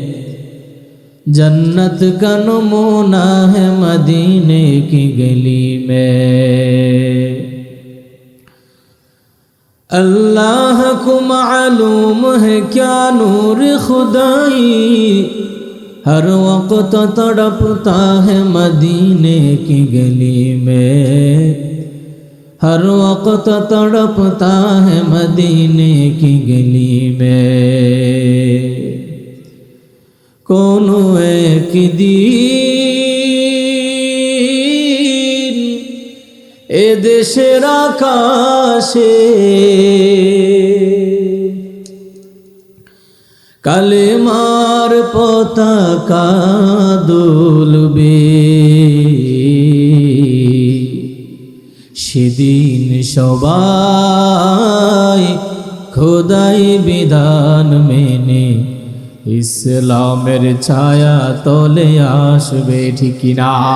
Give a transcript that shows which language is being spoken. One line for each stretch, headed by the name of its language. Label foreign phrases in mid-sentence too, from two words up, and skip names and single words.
Urdu: جنت کا نمونہ ہے مدینے کی گلی میں اللہ کو معلوم ہے کیا نور خدائی ہر وقت تڑپتا ہے مدینے کی گلی میں ہر وقت تڑپتا ہے مدینے کی گلی میں
Bangla: কোন একদিন এ দেশের আকাশে কালেমার পতাকা দুলবে সেদিন সবাই খোদাই বিধান মেনে ইসলামের ছায়া তলে আসবে ঠিক না